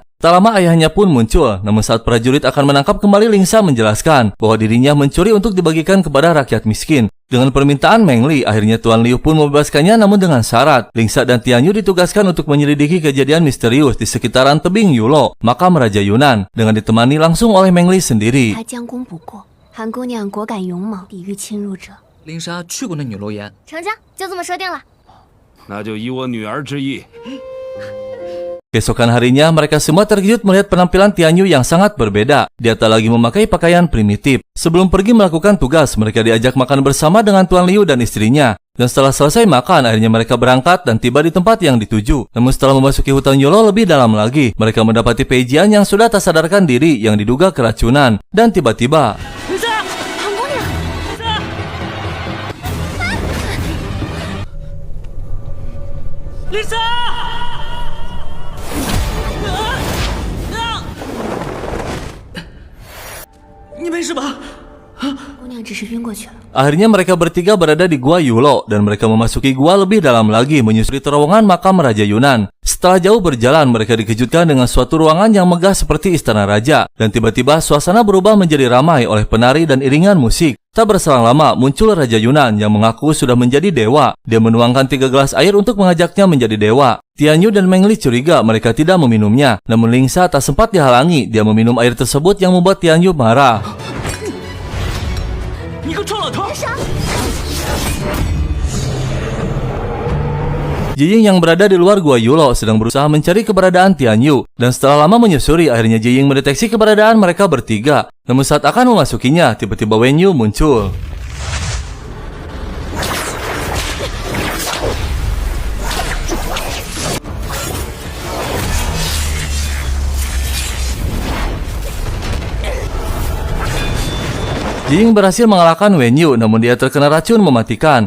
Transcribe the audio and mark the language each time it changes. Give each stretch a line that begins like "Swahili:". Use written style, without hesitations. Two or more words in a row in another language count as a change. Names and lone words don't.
Indonesian: Tak lama ayahnya pun muncul, namun saat prajurit akan menangkap kembali, Lingsa menjelaskan bahwa dirinya mencuri untuk dibagikan kepada rakyat miskin. Dengan permintaan Meng Li, akhirnya Tuan Liu pun membebaskannya, namun dengan syarat Lingsa dan Tian Yu ditugaskan untuk menyelidiki kejadian misterius di sekitaran tebing Yulo, makam Raja Yunan, dengan ditemani langsung oleh Meng Li sendiri.
Chinese: 林莎去过那女楼岩，成交，就这么说定了。那就依我女儿之意。
Indonesian: Keesokan harinya, mereka semua terkejut melihat penampilan Tian Yu yang sangat berbeda. Dia tak lagi memakai pakaian primitif. Sebelum pergi melakukan tugas, mereka diajak makan bersama dengan Tuan Liu dan istrinya. Dan setelah selesai makan, akhirnya mereka berangkat dan tiba di tempat yang dituju. Namun setelah memasuki hutan Yulo lebih dalam lagi, mereka mendapati Peijian yang sudah tak sadarkan diri yang diduga keracunan. Dan tiba-tiba...
Chinese: Lisa! 你没事吧？姑娘只是晕过去了。
Indonesian: Akhirnya mereka bertiga berada di Gua Yulo dan mereka memasuki gua lebih dalam lagi menyusuri terowongan makam Raja Yunan. Setelah jauh berjalan, mereka dikejutkan dengan suatu ruangan yang megah seperti istana raja, dan tiba-tiba suasana berubah menjadi ramai oleh penari dan iringan musik. Tak berselang lama muncul Raja Yunan yang mengaku sudah menjadi dewa. Dia menuangkan 3 gelas air untuk mengajaknya menjadi dewa. Tian Yu dan Meng Li curiga mereka tidak meminumnya, namun Lingsa tak sempat dihalangi. Dia meminum air tersebut yang membuat Tian Yu marah.
Chinese: 你个臭老头！
Indonesian: Jiying yang berada di luar Gua Yulo sedang berusaha mencari keberadaan Tian Yu, dan setelah lama menyusuri, akhirnya Jiying mendeteksi keberadaan mereka bertiga. Namun saat akan memasukinya, tiba-tiba Wen Yu muncul. Jiying berhasil mengalahkan Wen Yu, namun dia terkena racun mematikan.